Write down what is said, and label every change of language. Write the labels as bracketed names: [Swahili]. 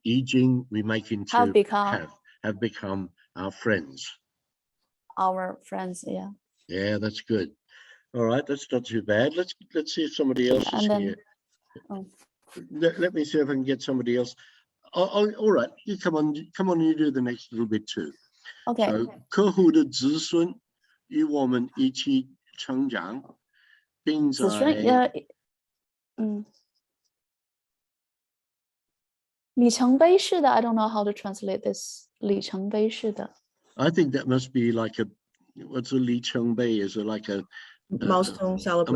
[English] Yijing, we make into have become our friends. Our friends, yeah. Yeah, that's good. All right, that's not too bad. Let's see if somebody else is here. Let me see if I can get somebody else. All right, you come on, you do the next little bit too. Okay. [Chinese] So, 客户的子孙与我们一起成长，并在里程碑式的 [English] I don't know how to translate this. [Chinese] 里程碑式的 [English] I think that must be like what's a 里程碑? Is it like a milestone celebration?